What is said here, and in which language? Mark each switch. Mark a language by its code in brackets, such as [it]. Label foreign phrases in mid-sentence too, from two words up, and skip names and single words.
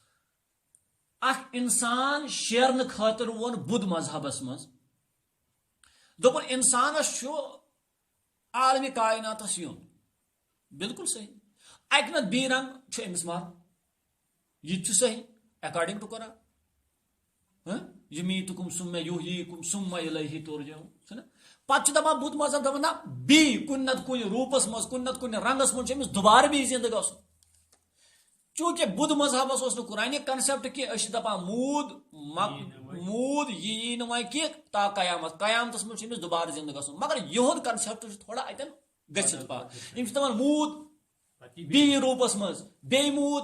[ks] اکھ انسان شیرنہٕ خٲطرٕ ووٚن بدھ مذہبس منٛز دوٚپُن انسانس چھُ عالمِ کایناتس یُن بالکل صحیح اکہِ نتہٕ بیٚیہِ رنٛگہٕ چھُ أمِس مرُن یہِ تہِ چھُ صحیح [en] according to [ks] قرآن [ar] یمیٖتُکُم ثم یحیٖیکُم ثم الیہ ترجعون [ks] چھُنہ پتہٕ چھُ دپان بدھ مذہب دپان نہ بیٚیہِ کُنہِ نتہٕ کُنہِ روٗپس منٛز کُنہِ نتہٕ کُنہِ رنٛگس منٛز چھُ أمِس دُبارٕ بیٚیہِ زندٕ گژھُن چوٗنٛکہِ بدھ مذہبس اوس نہٕ قرآنہِ کنسیپٹ کینٛہہ أسۍ چھِ دپان موٗد یہِ یی نہٕ وۄنۍ کینٛہہ تا قیامتس منٛز چھُ أمِس دُبارٕ زندٕ گژھُن مگر یِہُنٛد کنسیپٹ چھُ تھوڑا اتٮ۪ن گٔژھِتھ پتھ یِم چھِ دپان موٗد بیٚیہِ روٗپس منٛز بیٚیہِ موٗد